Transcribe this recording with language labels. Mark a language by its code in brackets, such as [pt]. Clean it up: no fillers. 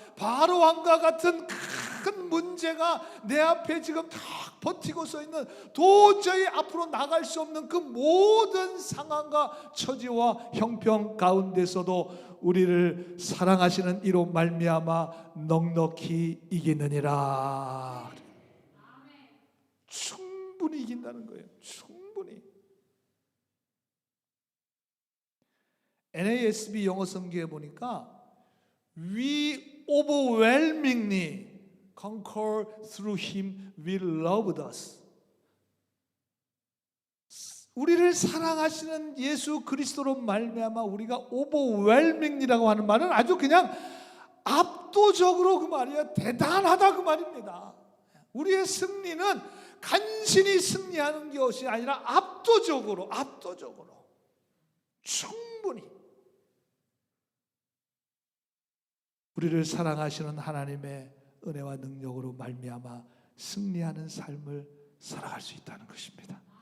[ko] 바로 왕과 같은 큰 문제가 내 앞에 지금 딱 버티고 서 있는, 도저히 앞으로 나갈 수 없는 그 모든 상황과 처지와 형편 가운데서도 우리를 사랑하시는 이로 말미암아 넉넉히 이기느니라. 충분히 이긴다는 거예요. 충분히. NASB 영어 성경에 보니까 [en] We overwhelmingly conquer through Him who loved us. [ko] 우리를 사랑하시는 예수 그리스도로 말미암아 우리가 overwhelming이라고 하는 말은 아주 그냥 압도적으로 그 말이야, 대단하다 그 말입니다. 우리의 승리는 간신히 승리하는 것이 아니라 압도적으로 충분히 우리를 사랑하시는 하나님의 은혜와 능력으로 말미암아 승리하는 삶을 살아갈 수 있다는 것입니다.